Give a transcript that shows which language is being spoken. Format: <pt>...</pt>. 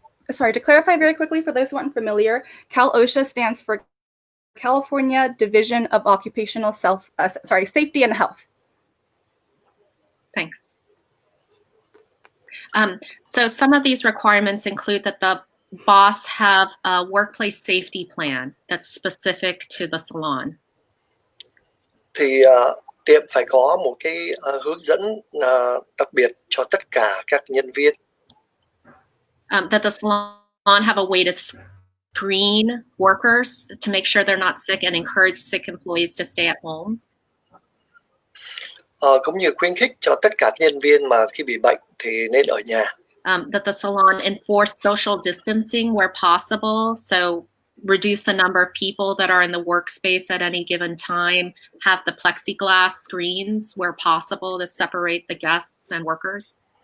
<en>Sorry, to clarify very quickly for those who aren't familiar, Cal-OSHA stands for California Division of Occupational Safety and Health. Thanks. So some of these requirements include that the boss have a workplace safety plan that's specific to the salon.</en> <vi>Thì tiệm phải có một cái hướng dẫn đặc biệt cho tất cả các nhân viên.</vi> <en>That the salon have a way to screen workers to make sure they're not sick and encourage sick employees to stay at home.</en> <vi>Cũng như khuyến khích cho tất cả nhân viên mà khi bị bệnh thì nên ở nhà.</vi> <en>That the salon enforce social distancing where possible, so reduce the number of people that are in the workspace at any given time, have the plexiglass screens where possible to separate the guests and workers.</en>